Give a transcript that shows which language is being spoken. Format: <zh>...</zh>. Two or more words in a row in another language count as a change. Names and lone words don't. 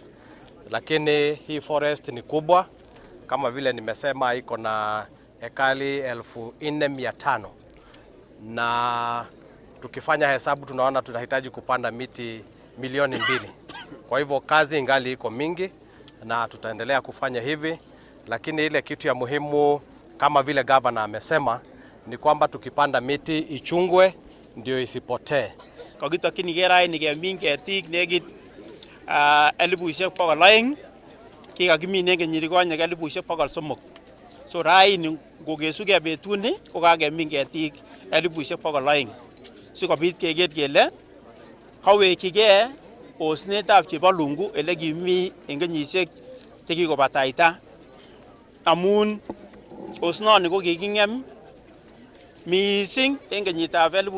<sw>Lakini hii forest ni kubwa, kama vile nimesema iko na ekali 4,500 na tukifanya hesabu tunaona tunahitaji kupanda miti milioni 2. Kwa hivyo kazi ingali iko mingi na tutaendelea kufanya hivi, lakini ile kitu ya muhimu kama vile governor amesema ni kwamba tukipanda miti ichungwe ndio isipotee.</sw> <kln>Kokitokyin kerai ni kemin ketik nekit 200,000 kikakimin en kenyit konye 300,000. So raini ngokesuke betuni ko kakemin ketik 200,000 sikobit keker kele kawekchigei osnetab Chebalungu ele kimi en kenyisiek chekikobataita amun osnoni ko kiking'em mising en kenyitab</kln>